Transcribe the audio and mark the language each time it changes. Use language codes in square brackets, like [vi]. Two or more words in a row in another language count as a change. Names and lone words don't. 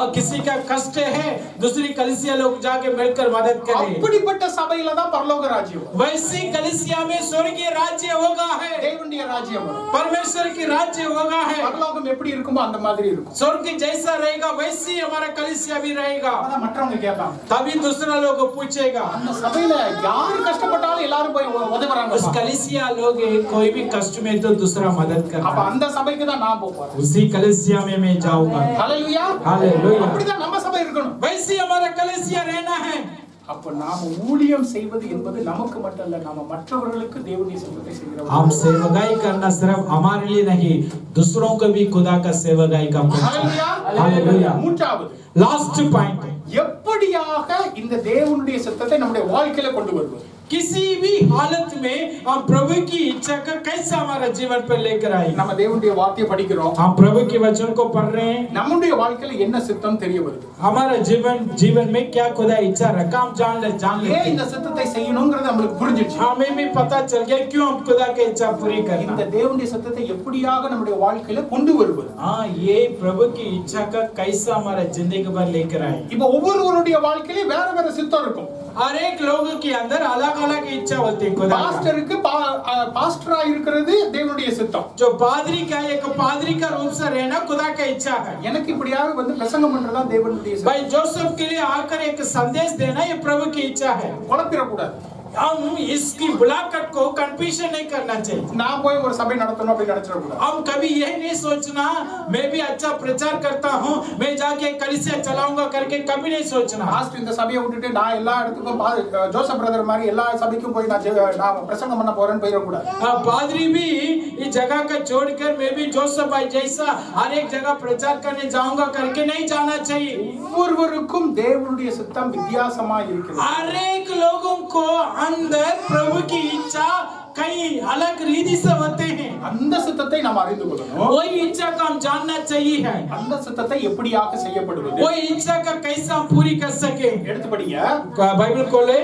[hi] और किसी का कष्ट है, दूसरी कलीसिया लोग जाके मिलकर मदद करें। [ta] அப்படிப்பட்ட சபையில தான் பரலோக ராஜ்யம் வரும். [hi] वैसी कलीसिया में स्वर्गीय राज्य होगा है, [ta] தேவனுடைய ராஜ்யம் வரும். [hi] परमेश्वर की राज्य होगा है। [ta] பரலோகம் எப்படி இருக்குமோ அந்த மாதிரி இருக்கும். [hi] स्वर्ग जैसा रहेगा वैसी हमारा कलीसिया भी रहेगा। [ta] அதான் மற்றவங்க கேட்பாங்க, [hi] तभी दूसरा लोग पूछेगा, [ta] அந்த சபையில யாரு கஷ்டப்பட்டாலும் எல்லாரும் போய் உதவுறாங்க. [hi] उस कलीसिया लोग कोई भी कष्ट में तो दूसरा मदद [ta] அப்ப [hi] करता है। [ta] அந்த சபைக்கு தான் நான் போறேன். [hi] उसी कलीसिया में मैं जाऊंगा। [ta] ஹalleluya. [hi] हालेलुया। [ta] அப்படிதான் நம்ம சபை இருக்கணும். [hi] वैसे हमारा कलीसिया रहना है। [ta] அப்ப நாம ஊழியம் செய்வது என்பது நமக்கு மட்டுமல்ல, நாம மற்றவர்களுக்கு தேவனுடைய சித்தத்தை செய்கிறோம். [hi] हम सेवकाई करना सिर्फ हमारे लिए नहीं, दूसरों को भी खुदा का सेवकाई का [ta] ஹalleluya. [hi] हालेलुया। [ta] மூன்றாவது, [en] last point, [ta] எப்படியாக இந்த தேவனுடைய சித்தத்தை நம்முடைய வாழ்க்கையில கொண்டு வருவது? [hi] किसी भी हालत में हम प्रभु की इच्छा का कैसे हमारा जीवन पर लेकर आए। [ta] நம்ம தேவனுடைய வார்த்தையை படிக்கிறோம், [hi] हम प्रभु के वचन को पढ़ रहे हैं, [ta] நம்முடைய வாழ்க்கையில என்ன சித்தம் தெரிய வருது. [hi] हमारा जीवन में क्या खुदा इच्छा रखा हम जान [ta] ஏன் [hi] लेते [ta] இந்த [hi] हैं। [ta] சித்தத்தை செய்யணும்ங்கிறது நம்மளுக்கு புரிஞ்சிடுச்சு. [hi] हमें भी पता चल गया क्यों हम खुदा की इच्छा पूरी [ta] இந்த [hi] करना। [ta] தேவனுடைய சித்தத்தை எப்படியாக நம்முடைய வாழ்க்கையில கொண்டு வருவது? [hi] हाँ, ये प्रभु की इच्छा का कैसा हमारा जिंदगी पर लेकर आए। [ta] இப்போ ஒவ்வொருவருடைய வாழ்க்கையில வேற வேற சித்தம் இருக்கும். [hi] हर एक लोगों के अंदर अलग अलग इच्छा होती है खुदा का। [ta] பாஸ்டருக்கு பாஸ்டரா இருக்கிறது தேவனுடைய சித்தம். [hi] जो पादरी का एक पादरी का रूप से रहना खुदा का इच्छा है। [ta] எனக்கு இப்படியாக வந்து பிரசங்கம் பண்றதா தேவனுடைய சித்தம். [hi] भाई जोसेफ के लिए आकर एक संदेश देना ये प्रभु की इच्छा है। [ta] குழப்பிடக்கூடாது. [hi] हम इसकी बुलाकट को कंफ्यूजन नहीं करना चाहिए। [ta] நான் போய் ஒரு சபை நடத்தணும் அப்படி நினைச்சிடக்கூடாது. [hi] हम कभी ये नहीं सोचना मैं भी अच्छा प्रचार करता हूँ, मैं जाके कलीसिया चलाऊंगा करके कभी नहीं सोचना। [ta] பாஸ்டர் இந்த சபையை விட்டுட்டு நான் எல்லா இடத்துக்கும் ஜோசப் பிரதர் மாதிரி எல்லா சபைக்கும் போய் நான் பிரசங்கம் பண்ண போறேன்னு போயிடக்கூடாது. [hi] पादरी भी इस जगह का छोड़कर मैं भी जोसेफ भाई जैसा हर एक जगह प्रचार करने जाऊंगा करके नहीं जाना चाहिए। [ta] ஒவ்வொருவருக்கும் தேவனுடைய சித்தம் வித்தியாசமா இருக்கிறது. [hi] हर एक लोगों को अंदर प्रभु की इच्छा कई अलग रीति से होते हैं। [ta] அந்த சித்தத்தை நாம் அறிந்து கொள்ளணும். [hi] वही इच्छा का हम जानना चाहिए है। [ta] அந்த சித்தத்தை எப்படியாக செய்யப்படுவது? [hi] वही इच्छा का कैसे हम पूरी कर सके। [ta] எடுத்து படிங்க. [hi] बाइबल खोले,